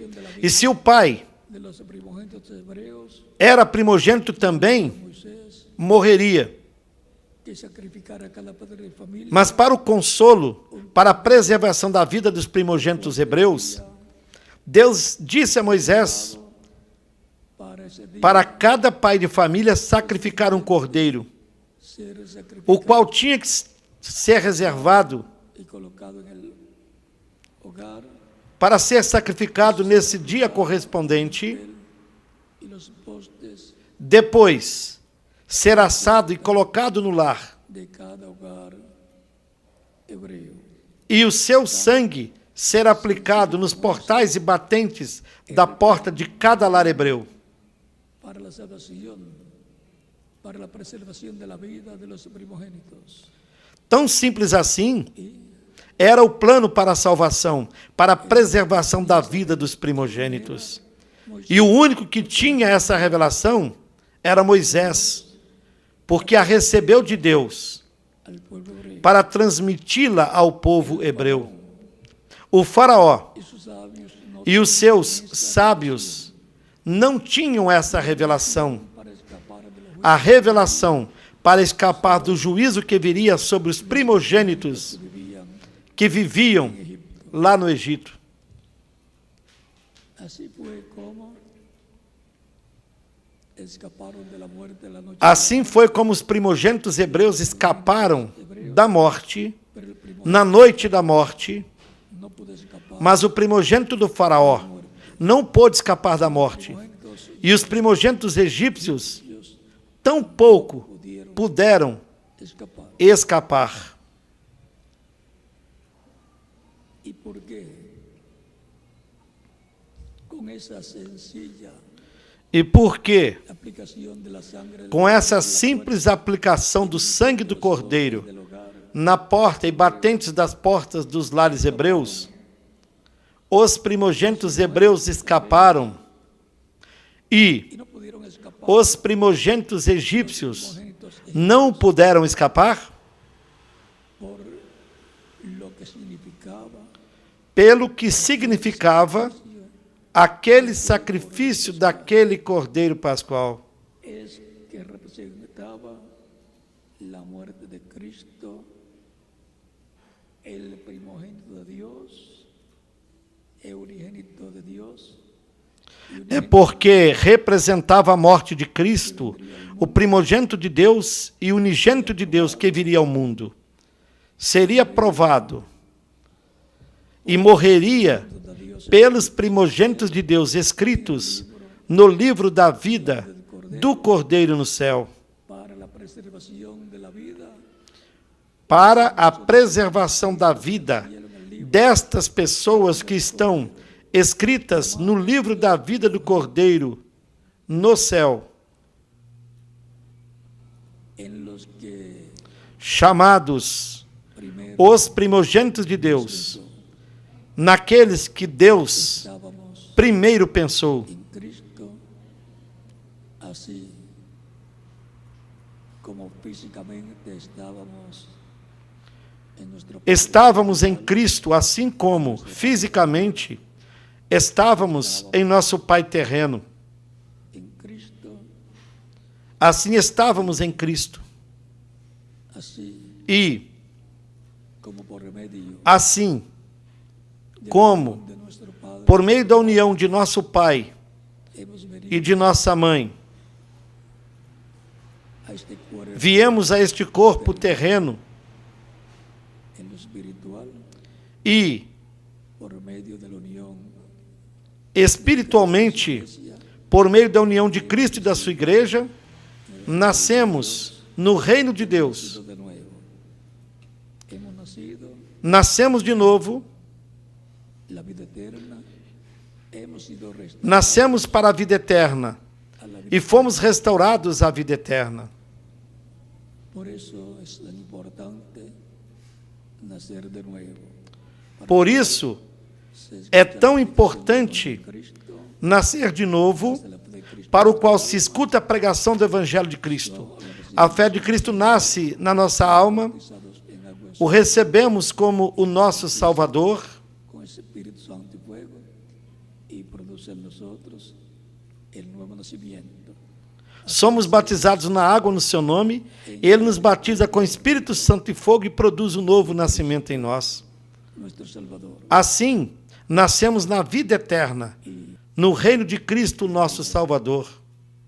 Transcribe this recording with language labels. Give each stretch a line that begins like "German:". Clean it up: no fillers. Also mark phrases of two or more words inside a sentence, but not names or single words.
Portuguese: E se o pai era primogênito também, morreria. Mas para o consolo, para a preservação da vida dos primogênitos hebreus, Deus disse a Moisés
Spanish: ese día
Portuguese: para cada pai de família sacrificar um cordeiro, ser sacrificado o qual tinha que ser reservado
Spanish: y colocado en el hogar
Portuguese: para ser sacrificado nesse dia correspondente,
Spanish: y los postes
Portuguese: depois ser assado e colocado no lar,
Spanish: de cada hogar hebreo.
Portuguese: e o seu sangue ser aplicado nos portais e batentes da porta de cada lar hebreu,
Spanish: Para la salvación, para la preservación de la vida de los primogénitos.
Portuguese: Tão simples assim era o plano para a salvação, para a preservação da vida dos primogênitos. E o único que tinha essa revelação era Moisés, porque a recebeu de Deus
Spanish: Al pueblo hebreo
Portuguese: para transmiti-la ao povo hebreu. O faraó
Spanish: y sus sabios no
Portuguese: e os seus sábios não tinham essa revelação,
Spanish: para escapar de los
Portuguese: a revelação para escapar do juízo que viria sobre os primogênitos que viviam lá no Egito.
Spanish: Así fue como escaparon de la muerte la noche.
Portuguese: Assim foi como os primogênitos hebreus escaparam da morte,
Spanish: Pero el primogénito
Portuguese: na noite da morte,
Spanish: no pudo escapar.
Portuguese: mas o primogênito do faraó não pôde escapar da morte.
Spanish: Primogénitos
Portuguese: E os primogênitos egípcios tão pouco
Spanish: pudieron
Portuguese: puderam
Spanish: escapar.
Portuguese: escapar.
Spanish: ¿Y por qué? Con esa sencilla
Portuguese: E por quê?
Spanish: aplicación de la sangre del
Portuguese: Com essa simples aplicação do sangue do cordeiro
Spanish: hogar,
Portuguese: na porta e batentes das portas dos lares hebreus, os primogênitos hebreus escaparam e
Spanish: y no pudieron escapar.
Portuguese: os primogênitos egípcios
Spanish: Primogénitos
Portuguese: não puderam escapar
Spanish: por lo que significaba
Portuguese: pelo que significava aquele sacrifício daquele cordeiro pascual.
Spanish: es que representaba la muerte de Cristo, el primogénito de Dios, el unigénito de Dios,
Portuguese: É porque representava a morte de Cristo, o primogênito de Deus e unigênito de Deus que viria ao mundo. Seria provado e morreria pelos primogênitos de Deus escritos no livro da vida do Cordeiro no céu,
Spanish: para la preservación de la vida
Portuguese: para a preservação da vida destas pessoas que estão escritas no livro da vida do Cordeiro no céu,
Spanish: en los que
Portuguese: chamados
Spanish: primero
Portuguese: os primogênitos de Deus, naqueles que Deus
Spanish: estábamos
Portuguese: primeiro pensou.
Spanish: en Cristo, así como físicamente estábamos en nuestro
Portuguese: Estávamos em Cristo, assim como fisicamente estávamos em nosso Pai terreno.
Spanish: en Cristo,
Portuguese: Assim estávamos em Cristo.
Spanish: así
Portuguese: E
Spanish: como por remedio
Portuguese: assim como
Spanish: de nuestro Padre
Portuguese: por meio da união de nosso Pai
Spanish: hemos venido
Portuguese: e de nossa Mãe,
Spanish: a este cuerpo
Portuguese: viemos a este corpo terreno
Spanish: en lo espiritual
Portuguese: e
Spanish: por medio de la unión
Portuguese: espiritualmente, por meio da união de Cristo e da sua igreja, nascemos no reino de Deus.
Spanish: de nuevo. Hemos nacido
Portuguese: Nascemos de novo,
Spanish: la vida eterna, hemos sido restaurados
Portuguese: nascemos para a vida eterna
Spanish: a la vida.
Portuguese: e fomos restaurados à vida eterna.
Spanish: Por eso es tan importante nacer de nuevo.
Portuguese: Por isso,
Spanish: Se
Portuguese: é
Spanish: escucha
Portuguese: tão importante
Spanish: Cristo,
Portuguese: nascer de novo,
Spanish: la fe de Cristo,
Portuguese: para o qual se escuta a pregação do Evangelho de Cristo. A fé de Cristo nasce na nossa alma,
Spanish: bautizados en agua
Portuguese: o recebemos como o nosso Salvador,
Spanish: con ese Espíritu Santo y fuego, y produce en nosotros el nuevo nacimiento.
Portuguese: somos batizados na água no seu nome, ele nos batiza com Espírito Santo e fogo e produz um novo nascimento em nós.
Spanish: Nuestro Salvador.
Portuguese: Assim, nascemos na vida eterna, no reino de Cristo, nosso Salvador.